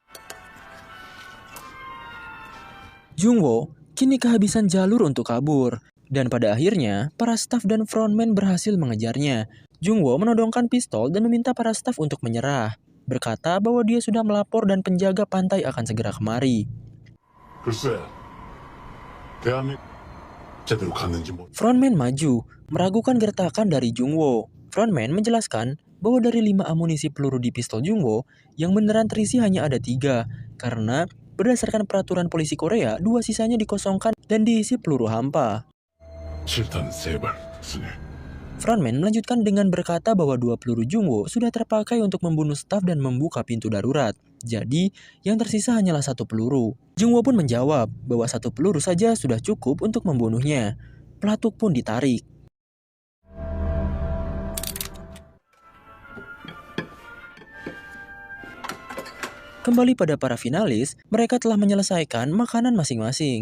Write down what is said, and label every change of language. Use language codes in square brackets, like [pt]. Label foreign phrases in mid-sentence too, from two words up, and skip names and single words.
[id] Jungwoo kini kehabisan jalur untuk kabur, dan pada akhirnya para staf dan frontman berhasil mengejarnya. Jungwoo menodongkan pistol dan meminta para staf untuk menyerah, berkata bahwa dia sudah melapor dan penjaga pantai akan segera kemari. [ko] 글쎄, 대한민국 제대로 갔는지 모르. [id] Frontman maju, meragukan gertakan dari Jungwoo. Frontman menjelaskan bahwa dari 5 amunisi peluru di pistol Jungwoo, yang beneran terisi hanya ada 3, karena berdasarkan peraturan polisi Korea, 2 sisanya dikosongkan dan diisi peluru hampa. [ko] 실탄 3발 쓰네. [id] Frontman melanjutkan dengan berkata bahwa 2 peluru Jungwoo sudah terpakai untuk membunuh staf dan membuka pintu darurat. Jadi, yang tersisa hanyalah 1 peluru. Jungwoo pun menjawab bahwa 1 peluru saja sudah cukup untuk membunuhnya. Pelatuk pun ditarik. Kembali pada para finalis, mereka telah menyelesaikan makanan masing-masing.